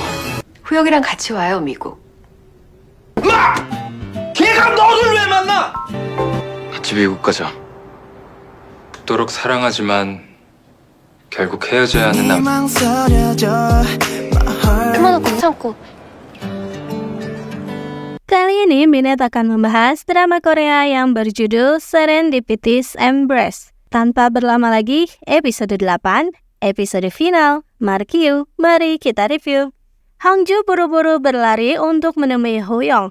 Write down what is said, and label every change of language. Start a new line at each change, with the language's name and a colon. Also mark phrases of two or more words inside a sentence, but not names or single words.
Korean: 후영이랑 같이 와요, 미국. 마! 걔가 너를 왜 만나? 같이 미국 가자. 그토록 사랑하지만 결국 헤어져야 하는 남자. 그만은 꼭 참고.
Indonesian: Kali ini Minet akan membahas drama Korea yang berjudul Serendipity's Embrace. Tanpa berlama lagi, episode 8, episode final. Mari kita review. Hongju buru-buru berlari untuk menemui Huyong.